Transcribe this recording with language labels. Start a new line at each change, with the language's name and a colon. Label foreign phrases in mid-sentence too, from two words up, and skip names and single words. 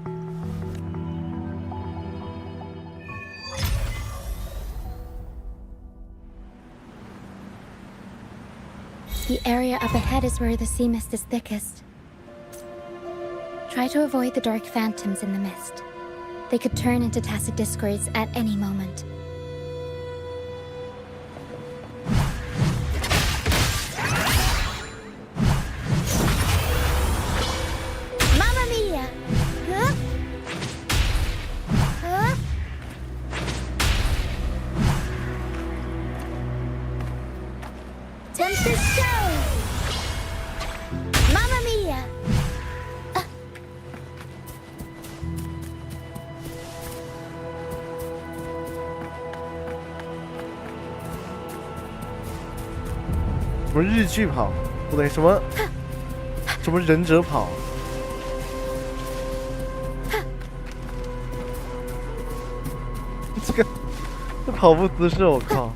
English: The area up ahead is where the sea mist is thickest. Try to avoid the dark phantoms in the mist. They could turn into tacit discords at any moment.
Italian: Mamma mia! Huh?
English: Huh? Tempest show!
Italian: Mamma mia!
Chinese: 什么日剧跑？不对，什么忍者跑？这跑步姿势，我靠！